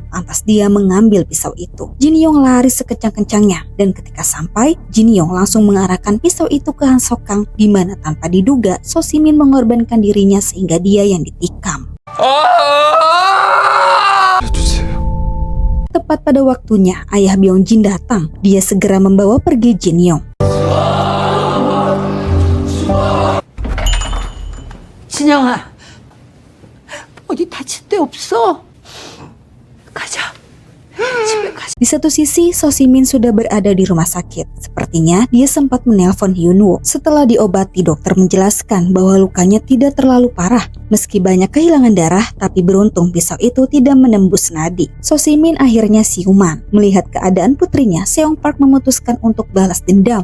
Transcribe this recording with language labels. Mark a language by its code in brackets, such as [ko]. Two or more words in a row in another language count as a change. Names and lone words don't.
[id] Lantas dia mengambil pisau itu. Jin-young lari sekejang-kencangnya, dan ketika sampai, Jin-young langsung mengarahkan pisau itu ke Han So-kang, di mana tanpa diduga So Si-min mengorbankan dirinya sehingga dia yang ditikam. Tepat pada waktunya, ayah Byung-jin datang. Dia segera membawa pergi Jin-young. [ko] 진영아, 어디 다칠 데 없어? 가자. 집에 가자. [id] Di satu sisi, So Si-min sudah berada di rumah sakit. Sepertinya dia sempat menelpon Hyun-woo. Setelah diobati, dokter menjelaskan bahwa lukanya tidak terlalu parah. Meski banyak kehilangan darah, tapi beruntung pisau itu tidak menembus nadi. So Si-min akhirnya siuman. Melihat keadaan putrinya, Seong Park memutuskan untuk balas dendam.